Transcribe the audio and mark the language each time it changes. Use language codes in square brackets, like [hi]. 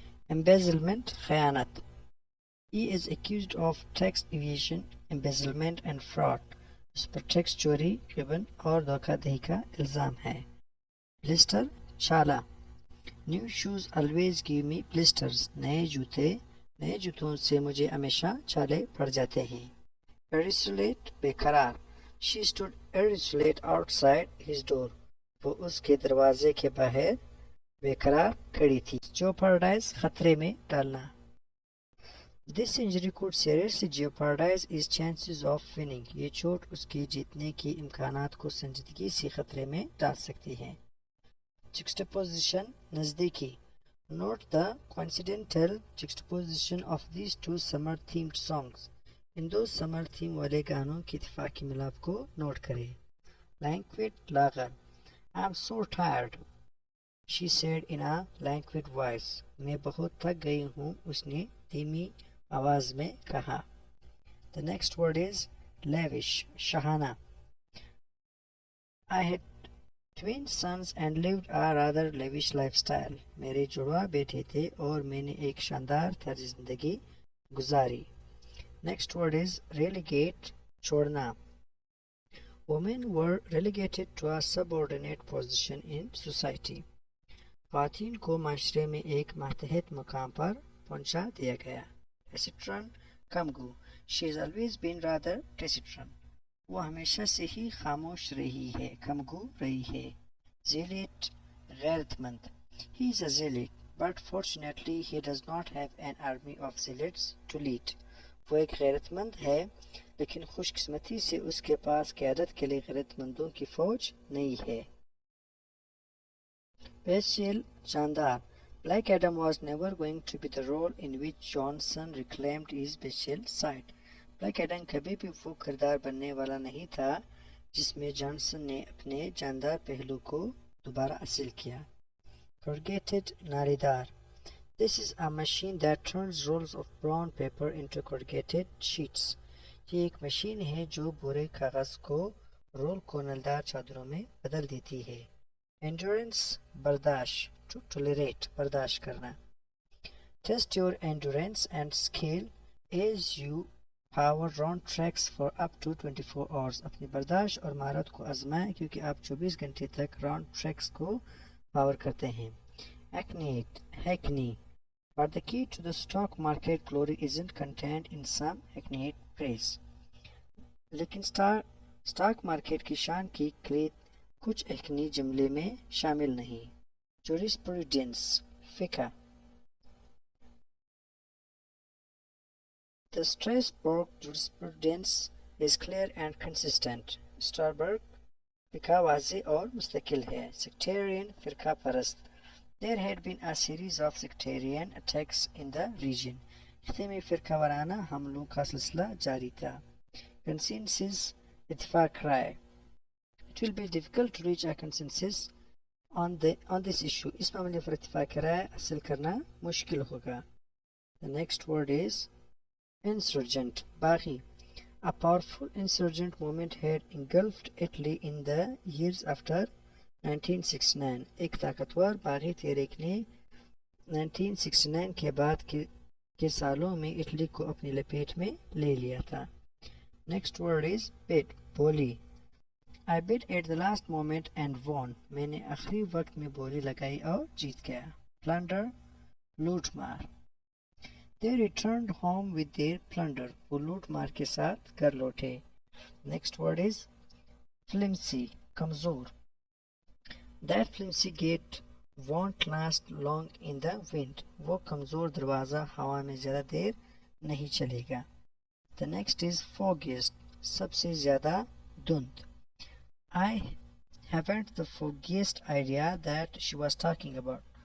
[en] embezzlement خیانت. He is accused of tax evasion, embezzlement and fraud. [ur] اس per tax چوری، ribbon اور دھوکہ دہی کا الزام ہے. Blister چھالا. [en] New shoes always give me blisters. [ur] نئے جوتوں سے مجھے ہمیشہ چھالے پڑ جاتے ہیں. irresolute بے قرار. [en] She stood irresolute outside his door. [ur] وہ اس کے دروازے کے باہر بے قرار کھڑی تھی. jeopardize خطرے میں ڈالنا. [en] This injury could seriously jeopardize his chances of winning. [ur] یہ چوٹ اس کے جیتنے کے امکانات کو سنجیدگی سے خطرے میں ڈال سکتی ہے. [en] Juxtaposition نزدیکی. Note the coincidental juxtaposition of these two summer-themed songs. [ur] In do summer theme والے گانوں کی اتفاقی ملاپ کو نوٹ کریں. [en] Languid لاغر. I'm so tired, she said in a languid voice. [ur] میں بہت تھک گئی ہوں، اس نے دھیمی آواز میں کہا. [en] The next word is lavish شاہانہ. I had twin sons and lived a rather lavish lifestyle. [ur] میرے جڑواں بیٹے تھے اور میں نے ایک شاندار طرز زندگی گزاری. [en] Next word is relegate چھوڑنا. Women were relegated to a subordinate position in society. [ur] خواتین کو معاشرے میں ایک ماتحت مقام پر پہنچا دیا گیا. [en] Taciturn کمگو. She has always been rather taciturn. [ur] وہ ہمیشہ سے ہی خاموش رہی ہے، کمگو رہی ہے. Zealot غیرت مند. [en] He is a zealot, but fortunately he does not have an army of zealots to lead. [ur] وہ ایک غیرت مند ہے لیکن خوش قسمتی سے اس کے پاس قیادت کے لیے غیرت مندوں کی فوج نہیں ہے. [en] Bestial جاندار. Black Adam was never going to be the role in which Johnson reclaimed his bestial side. [ur] Black Adam کبھی بھی وہ کردار بننے والا نہیں تھا جس میں جانسن نے اپنے جاندار پہلو کو دوبارہ حاصل کیا. [en] Corrugated نالیدار. This is a machine that turns rolls of brown paper into corrugated sheets. [ur] یہ ایک مشین ہے جو بورے کاغذ کو رول کو نلدار چادروں میں بدل دیتی ہے. [en] Endurance برداشت. To tolerate برداشت کرنا. Test your endurance and skill as you power round tracks for up to 24 hours. [ur] اپنی برداشت اور مہارت کو آزمائیں کیونکہ آپ 24 گھنٹے تک راؤنڈ ٹریکس کو پاور کرتے ہیں. [en] Hackneyed hackney. But the key to the stock market glory isn't contained in some hackneyed phrase. [ur] لیکن اسٹاک مارکیٹ کی شان کی کلید کچھ حقنی جملے میں شامل نہیں. [en] Jurisprudence فقہ. The Strasbourg jurisprudence is clear and consistent. [ur] Strasbourg فقہ واضح اور مستقل ہے. Sectarian فرقہ پرست. [en] There had been a series of sectarian attacks in the region. [ur] خطے میں فرقہ وارانہ حملوں کا سلسلہ جاری تھا. Consensus اتفاق رائے. [en] It will be difficult to reach a consensus on this issue. [ur] اس معاملے پر اتفاق رائے حاصل کرنا مشکل ہوگا. [en] The next word is insurgent باغی. A powerful insurgent movement had engulfed Italy in the years after 1969. [ur] ایک طاقتور باغی تحریک نے 1969 کے بعد کے سالوں میں اٹلی کو اپنی لپیٹ میں لے لیا تھا. [en] Next word is bid بولی. I bid at the last moment and won. [ur] میں نے آخری وقت میں بولی لگائی اور جیت گیا. Plunder لوٹ مار. [en] They returned home with their plunder. [ur] وہ لوٹ مار کے ساتھ گھر لوٹے. [en] Next word is flimsy کمزور. That flimsy gate won't last long in the wind. [ur] وہ کمزور دروازہ ہوا میں زیادہ دیر نہیں چلے گا. [en] The next is foggiest سب سے زیادہ دھند. I haven't the foggiest idea that she was talking about.